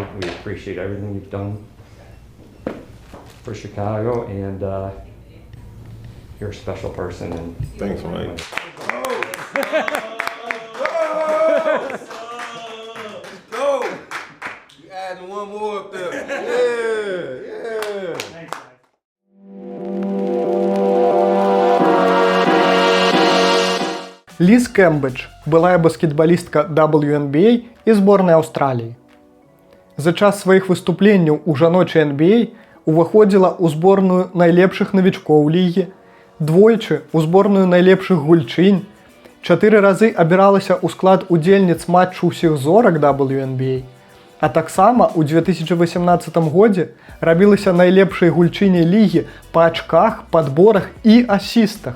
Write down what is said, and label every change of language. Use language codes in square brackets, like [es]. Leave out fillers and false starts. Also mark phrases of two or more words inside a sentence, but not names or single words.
[en] We appreciate everything you've done for Chicago, and you're a special person. And Thanks, Mike. Go! You adding one more up there. Yeah. Thanks, guys. [be] Лиз Кембридж, былая баскетбалістка WNBA і зборнай Аўстраліі. За час сваіх выступленняў у жаночай NBA уваходзіла ў зборную найлепшых навічкоў лігі, двойчы ў зборную найлепшых гульчынь, 4 разы абіралася ў склад удзельніц матчу ўсіх зорак WNBA, а таксама ў 2018 годзе рабілася найлепшай гульчыняй лігі па ачках, падборах і асістах.